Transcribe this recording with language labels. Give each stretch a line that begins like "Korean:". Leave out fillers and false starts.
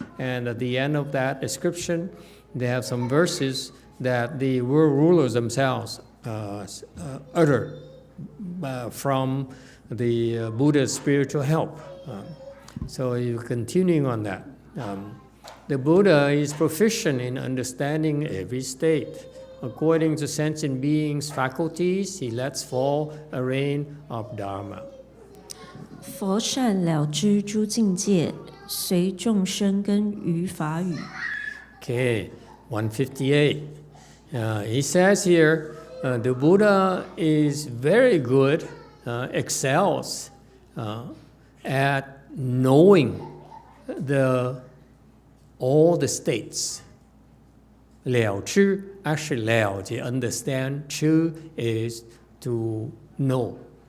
English: And at the end of that description, they have some verses that the world rulers themselves utter from the Buddha's spiritual help. So you're continuing on that. The Buddha is proficient in understanding every state. According to sentient beings' faculties, he lets fall a rain of Dharma.
Chinese: 佛善了知诸境界，随众生根于法语。
English: Okay, 158. He says here the Buddha is very good, excels at knowing all the states. 了知 actually 了解 understand, 知 is to know.